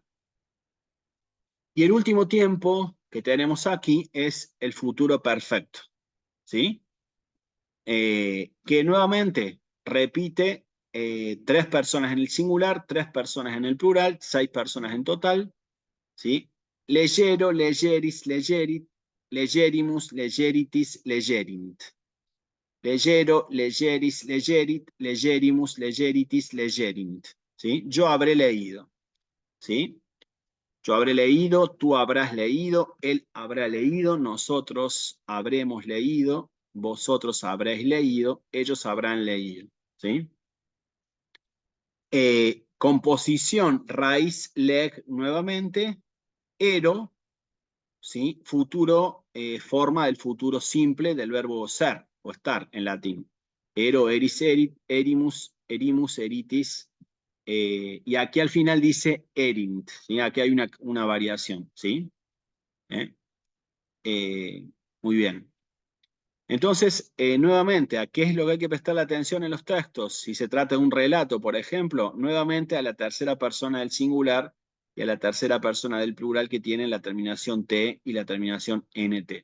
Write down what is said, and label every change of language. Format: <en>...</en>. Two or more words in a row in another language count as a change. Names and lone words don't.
<es>Y el último tiempo que tenemos aquí es el futuro perfecto, ¿sí? Que nuevamente repite 3 personas en el singular, 3 personas en el plural, 6 personas en total, ¿sí?</es> <la>Leyero, leyeris, leyerit, leyerimus, leyeritis, leyerimit. Leyero, leyeris, leyerit, leyerimus, leyeritis, leyerimit.</la> <es>¿Sí? Yo habré leído. ¿Sí? Yo habré leído, tú habrás leído, él habrá leído, nosotros habremos leído, vosotros habréis leído, ellos habrán leído. ¿Sí? Composición, raíz, leg nuevamente, ero, ¿sí? Futuro, forma del futuro simple del verbo ser o estar en latín.</es> <la>Ero, eris, erit, erimus, erimus, eritis.</la> <es>Y aquí al final dice erint, ¿sí? Aquí hay una variación, ¿sí? ¿Eh? Muy bien. Entonces, nuevamente, ¿a qué es lo que hay que prestar atención en los textos? Si se trata de un relato, por ejemplo, nuevamente a la tercera persona del singular y a la tercera persona del plural que tienen la terminación T y la terminación NT.</es>